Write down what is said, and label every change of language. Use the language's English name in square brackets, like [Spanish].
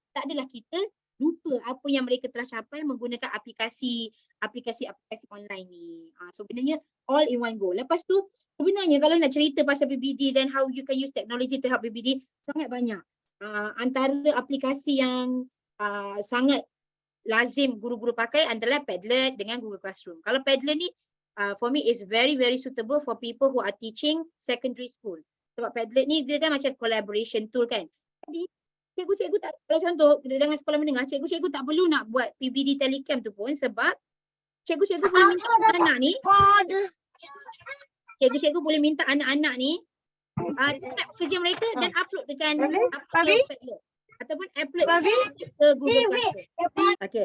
[Malay] Tak adalah kita lupa apa yang mereka telah capai menggunakan aplikasi online ni. Sebenarnya [English] all in one go. [Malay] Lepas tu sebenarnya kalau nak cerita pasal PBD dan [English] how you can use technology to help PBD, [Malay] sangat banyak. Antara aplikasi yang sangat lazim guru-guru pakai adalah Padlet dengan Google Classroom. Kalau Padlet ni [English] for me is very suitable for people who are teaching secondary school. [Malay] Sebab Padlet ni dia kan macam collaboration tool kan. Jadi cikgu-cikgu tak, kalau contoh dengan sekolah menengah, cikgu-cikgu tak perlu nak buat PBD Telecam tu pun sebab cikgu-cikgu boleh minta anak-anak ni, cikgu-cikgu boleh minta anak-anak ni type kerja mereka dan upload dekat Padlet ataupun upload ke Google Classroom.